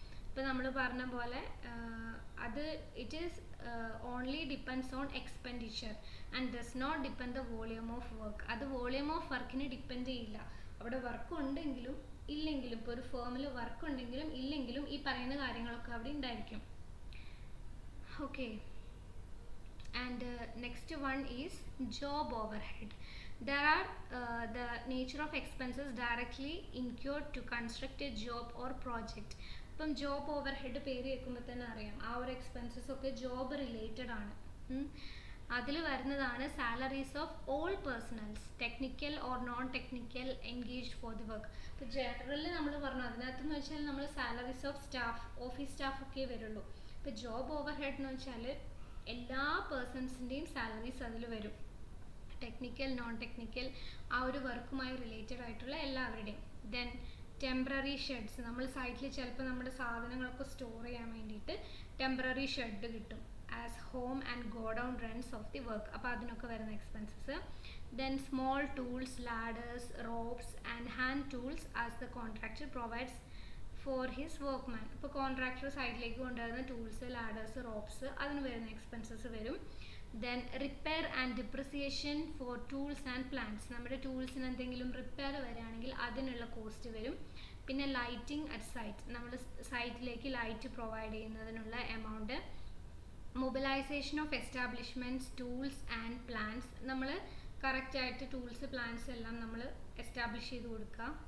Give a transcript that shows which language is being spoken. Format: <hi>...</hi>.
<ml>ഇപ്പോൾ നമ്മൾ പറഞ്ഞ പോലെ അത്</ml> <en>It is only depends on expenditure and does not depend the volume of work.</en> <ml>അത് വോളിയം ഓഫ് വർക്കിന് ഡിപ്പെൻഡ് ചെയ്യില്ല. അവിടെ വർക്ക് ഉണ്ടെങ്കിലും ഇല്ലെങ്കിലും, ഇപ്പോൾ ഒരു ഫേമിൽ വർക്ക് ഉണ്ടെങ്കിലും ഇല്ലെങ്കിലും ഈ പറയുന്ന കാര്യങ്ങളൊക്കെ അവിടെ ഉണ്ടായിരിക്കും.</ml> <en>Okay, and next one is job overhead. There are the nature of expenses directly incurred to construct a job or project.</en> <ml>ഇപ്പം ജോബ് ഓവർഹെഡ് പേര് കേൾക്കുമ്പോൾ തന്നെ അറിയാം ആ ഒരു എക്സ്പെൻസസ് ഒക്കെ ജോബ് റിലേറ്റഡ് ആണ്. അതിൽ വരുന്നതാണ്</ml> <en>Salaries of all personnels, technical or non technical engaged for the work.</en> <ml>ഇപ്പോൾ ജനറലിൽ നമ്മൾ പറഞ്ഞു അതിനകത്തെന്ന് വെച്ചാൽ നമ്മൾ salaries of staff, office staff ഒക്കെ വരുള്ളൂ. ഇപ്പോൾ ജോബ് ഓവർഹെഡ് എന്ന് വെച്ചാൽ എല്ലാ പേഴ്സൺസിൻ്റെയും സാലറീസ് അതിൽ വരും, ടെക്നിക്കൽ നോൺ ടെക്നിക്കൽ ആ ഒരു വർക്കുമായി റിലേറ്റഡ് ആയിട്ടുള്ള എല്ലാവരുടെയും. ദെൻ ടെമ്പററി ഷെഡ്സ്, നമ്മൾ സൈറ്റിൽ ചിലപ്പോൾ നമ്മുടെ സാധനങ്ങളൊക്കെ സ്റ്റോർ ചെയ്യാൻ വേണ്ടിയിട്ട് ടെമ്പററി ഷെഡ് കിട്ടും</ml> <en>As home and godown rents of the work.</en> <ml>അപ്പോൾ അതിനൊക്കെ വരുന്ന expenses.</ml> <en>Then small tools, ladders, ropes and hand tools as the contractor provides for his workman.</en> <ml>ഇപ്പോൾ കോൺട്രാക്ടർ സൈഡിലേക്ക് കൊണ്ടുവരുന്ന ടൂൾസ്, ലാഡേഴ്സ്, റോപ്സ്, അതിന് വരുന്ന എക്സ്പെൻസസ് വരും.</ml> <en>Then repair and depreciation for tools and plants.</en> <ml>നമ്മുടെ ടൂൾസിന് എന്തെങ്കിലും റിപ്പയർ വരികയാണെങ്കിൽ അതിനുള്ള കോസ്റ്റ് വരും. പിന്നെ</ml> <en>lighting at site,</en> <ml>നമ്മൾ സൈറ്റിലേക്ക് ലൈറ്റ് പ്രൊവൈഡ് ചെയ്യുന്നതിനുള്ള amount.</ml> <en>mobilisation of establishments, tools and plans,</en> <ml>നമ്മൾ കറക്റ്റായിട്ട് ടൂൾസ് പ്ലാൻസ് എല്ലാം നമ്മൾ എസ്റ്റാബ്ലിഷ് ചെയ്ത് കൊടുക്കുക.</ml>